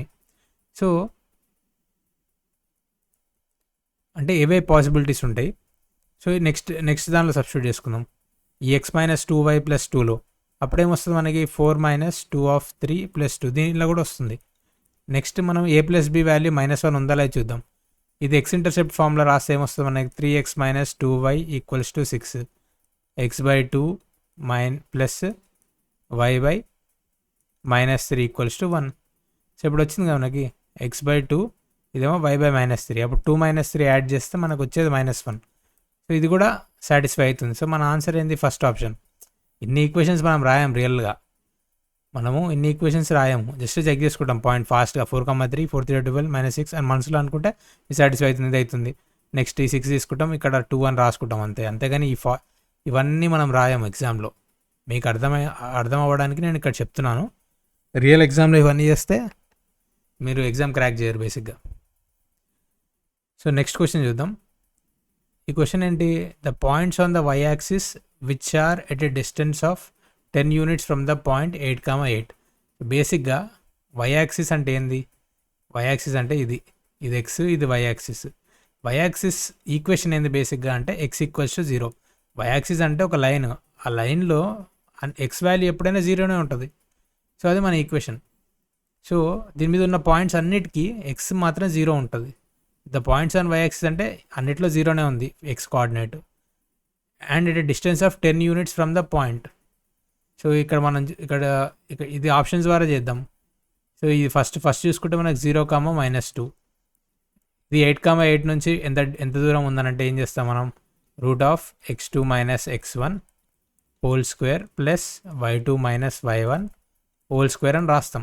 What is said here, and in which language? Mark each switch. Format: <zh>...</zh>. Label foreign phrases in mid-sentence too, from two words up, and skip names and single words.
<te>సో అంటే ఏవే పాసిబిలిటీస్ ఉంటాయి. సో నెక్స్ట్ దానిలో సబ్స్టిట్యూట్ చేసుకుందాం. ఈ x - 2y + 2లో అప్పుడేమొస్తుంది మనకి, 4 - 2 of 3 + 2 దీనిలో కూడా వస్తుంది. నెక్స్ట్ మనం a + b వాల్యూ -1 ఉందా లేదా చూద్దాం. ఇది</te> <en>x intercept formula</en> <te>రాస్తే ఏమొస్తుంది మనకి, 3x - 2y = 6, x/2 + y/- 3 = 1. సో ఇప్పుడు వచ్చింది కదా మనకి x/2, ఇదేమో y/-3. అప్పుడు 2 - 3 యాడ్ చేస్తే మనకు వచ్చేది -1. సో ఇది కూడా సాటిస్ఫై అవుతుంది. సో మన ఆన్సర్ ఏంది,</te> <en>first option.</en> <te>ఇన్ని ఈక్వేషన్స్ మనం రాయాం రియల్గా, మనము ఇన్ని ఈక్వేషన్స్ రాయము,</te> <en>just check</en> <te>చేసుకుంటాం పాయింట్ ఫాస్ట్గా 4,3 4 3 12 -6 అని మనసులో అనుకుంటే ఈ సాటిస్ఫై అవుతుంది, ఇది అవుతుంది. నెక్స్ట్ ఈ 6 తీసుకుంటాం, ఇక్కడ 2 అని రాసుకుంటాం అంతే. అంతేగాని ఇవన్నీ మనం రాయము ఎగ్జామ్లో. మీకు అర్థం అవ్వడానికి నేను ఇక్కడ చెప్తున్నాను. రియల్ ఎగ్జామ్లో ఇవన్నీ చేస్తే మీరు</te> <en>exam crack</en> <te>చేయరు బేసిక్గా. సో</te> <en>next question</en> <te>చూద్దాం. ఈ క్వశ్చన్ ఏంటి?</te> <en>the points on the y axis which are at a distance of 10 units from the point 8,8.</en> <te>బేసిక్గా</te> <en>y axis</en> <te>అంటే ఏంది?</te> <en>y axis</en> <te>అంటే ఇది ఎక్స్, ఇది వై యాక్సిస్.</te> <en>y axis equation</en> <te>ఏంది బేసిక్గా అంటే x = 0.</te> <en>y axis</en> <te>అంటే ఒక లైన్, ఆ లైన్లో</te> <en>x value</en> <te>ఎప్పుడైనా జీరోనే ఉంటుంది. సో అది మన ఈక్వేషన్. సో దీని మీద ఉన్న పాయింట్స్ అన్నిటికీ ఎక్స్ మాత్రం 0 ఉంటుంది.</te> <en>the points on y axis</en> <te>అంటే అన్నిట్లో 0నే ఉంది</te> <en>x coordinate. and it distance of 10 units from the point.</en> <te>సో ఇక్కడ మనం ఇది ఆప్షన్స్ ద్వారా చేద్దాం. సో ఇది ఫస్ట్ చూసుకుంటే మనకు 0, -2. ఇది 8,8 నుంచి ఎంత దూరం ఉందనంటే ఏం చేస్తాం మనం? x2 - x1</te> <en>whole square plus</en> <te>y2 - y1</te> <en>whole square</en> <te>అని రాస్తాం.</te>